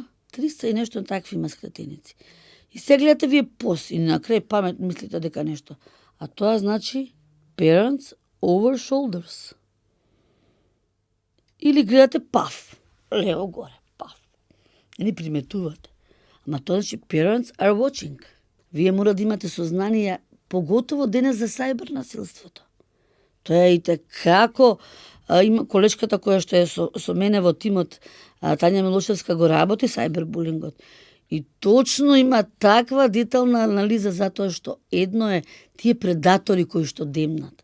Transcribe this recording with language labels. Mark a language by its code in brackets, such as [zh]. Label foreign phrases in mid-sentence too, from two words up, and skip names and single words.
[mk] 300 и нешто такви има скратеници. И се гледате вие ПОС и на крај памет мислите дека нешто. А тоа значи [en] Parents Over Shoulders. [mk] Или гледате ПАВ, лево горе, ПАВ. Не приметувате. Ама тоа значи [en] Parents are watching. [mk] Вие мора да имате сознание, поготово денес за сајбер насилството. Тоа е и како има колешката која што е со мене во тимот, Тања Милошевска, го работи сајбербулингот. И точно има таква детална анализа затоа што едно е тие предатори кои што демнат.